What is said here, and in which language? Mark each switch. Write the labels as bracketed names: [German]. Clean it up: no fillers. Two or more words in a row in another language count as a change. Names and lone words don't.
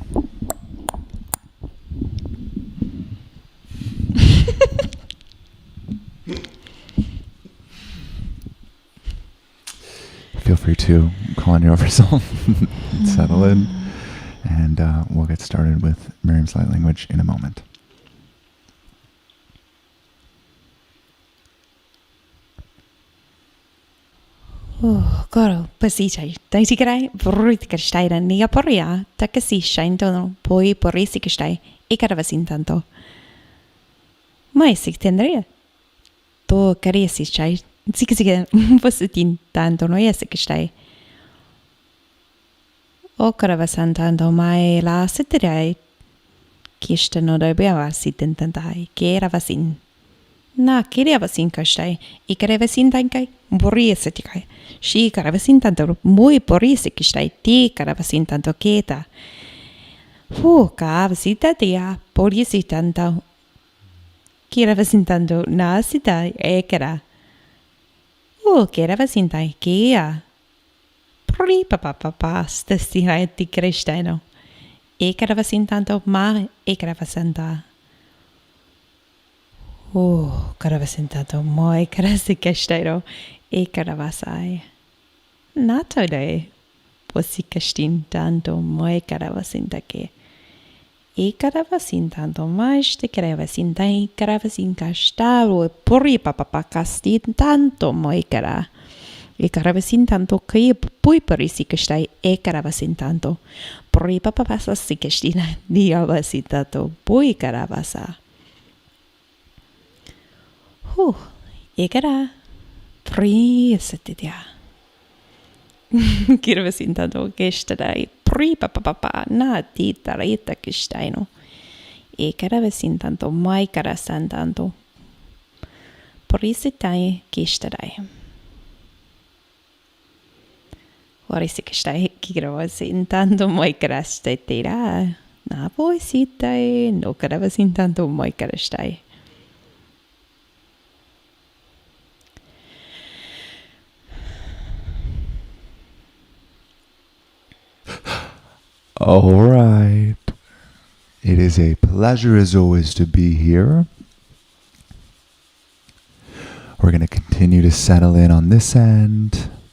[English] Feel free to call on your oversoul, settle in, and we'll get started with Miriam's light language in a moment. Goro, pasicai. Taisikrai, vrutikastaira, nia poria, takasisha intono, poi porisicastai, ikaravasintanto. Mais tendria. To caresicai, zikziga, positin tanto no esicastai. O caravasantanto mai la sitirai. Kista no dobbiava sitintantai, che era vasin. Na kirjavasin kastai, ikäreväsin tankai, boriesetikai. Si karavasin tanto, mui borisikistai, ti karavasin tanto keeta. Kaavasin tatia, boriesitanto. Kiravasin tanto, naasita, ekera. Kiravasin tai, kea. Pori papapapa, stastina etti kristaino. Ikäreväsin tanto, ma ikäreväsanta. Karavasin tanto moi karasikästairo e karavasai. Natode posikastin tanto moi karavasin take. E karavasin tanto mais te karavasin tai karavasin kastaro puri papapakastin tanto moi kara. E karavasin tanto kai pui parisikastai e karavasin tanto. Puri papapasasikastina diavasin tanto pui karavasa. Ekara priesetitia. Kirvasin tanto kestadai pripapapapa na titarita kestaino. Ekaravasin tanto maikarasan tanto. Prisitai kestadai. Orisikestai kirvasin tanto maikarastetira. Na voisitai no karavasin tanto maikarastai. All right. It is a pleasure as always to be here. We're going to continue to settle in on this end.